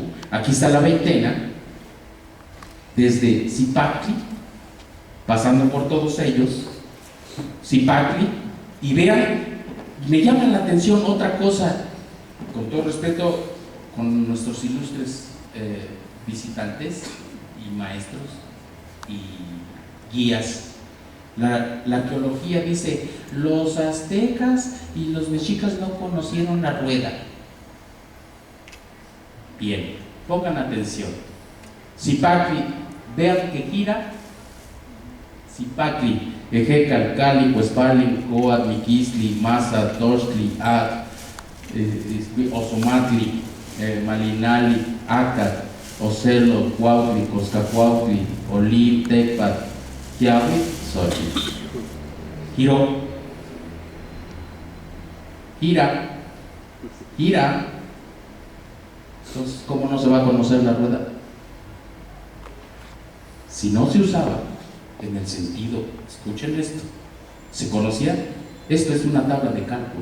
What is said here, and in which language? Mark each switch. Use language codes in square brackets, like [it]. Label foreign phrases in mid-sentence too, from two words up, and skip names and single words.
[es] Aquí está la veintena, desde Zipacli, pasando por todos ellos, Zipacli, y vean, me llama la atención otra cosa, con todo respeto, con nuestros ilustres visitantes y maestros y guías. La arqueología dice, los aztecas y los mexicas no conocieron la rueda. Bien, pongan atención. Zipacli, vean que gira. Zipacli, Ejecal, Cali, Cuespali, Coat, Miquistli, Maza, Toxtli, Ozomatli, Malinali, Acat, Ocelo, Cuautli, Coscacuautli, Olí, Tecpat, Quiahui, Xochitl. Giró. Gira. Entonces, ¿cómo no se va a conocer la rueda? Si no se usaba en el sentido, escuchen esto, se conocía, esto es una tabla de cálculo.